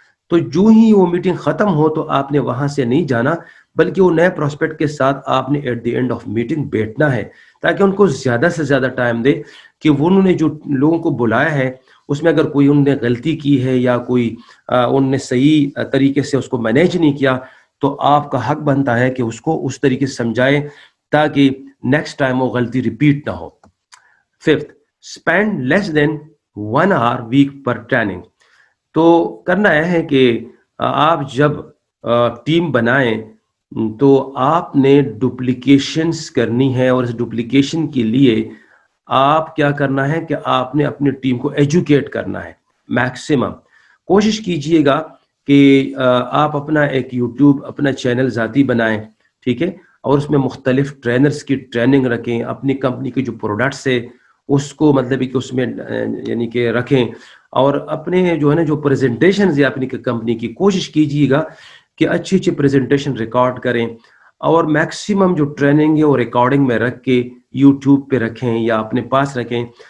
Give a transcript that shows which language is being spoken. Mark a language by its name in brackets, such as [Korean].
[Urdu] تو جو ہی وہ میٹنگ ختم ہو تو آپ نے وہاں سے نہیں جانا, بلکہ وہ نئے پروسپیکٹ کے ساتھ آپ نے [English] at the end of meeting [Urdu] بیٹھنا ہے, تاکہ ان کو زیادہ سے زیادہ ٹائم دے کہ انہوں نے جو لوگوں کو بلایا ہے اس میں اگر کوئی انہوں نے غلطی کی ہے یا کوئی ان نے صحیح طریقے سے اس کو مینیج نہیں کیا, تو آپ کا حق بنتا ہے کہ اس کو اس طریقے سے سمجھائیں تاکہ نیکسٹ ٹائم وہ غلطی ریپیٹ نہ ہو. [English] 5th, spend less than 1 hour week per training. [Urdu] تو کرنا یہ ہے کہ آپ جب ٹیم بنائیں تو آپ نے ڈپلیکیشنز کرنی ہے, اور اس ڈپلیکیشن کے لیے آپ کیا کرنا ہے کہ آپ نے اپنی ٹیم کو ایجوکیٹ کرنا ہے. میکسیمم کوشش کیجئے گا کہ آپ اپنا ایک یوٹیوب اپنا چینل ذاتی بنائیں, ٹھیک ہے, اور اس میں مختلف ٹرینرز کی ٹریننگ رکھیں, اپنی کمپنی کے جو پروڈکٹس ہے اس کو مطلب کہ اس میں یعنی کہ رکھیں, اور اپنے جو ہے نا جو پریزنٹیشنز ہے اپنی کمپنی کی کوشش کیجیے گا کہ اچھی اچھی پریزنٹیشن ریکارڈ کریں, اور میکسیمم جو ٹریننگ ہے وہ ریکارڈنگ میں رکھ کے یوٹیوب پہ رکھیں یا اپنے پاس رکھیں.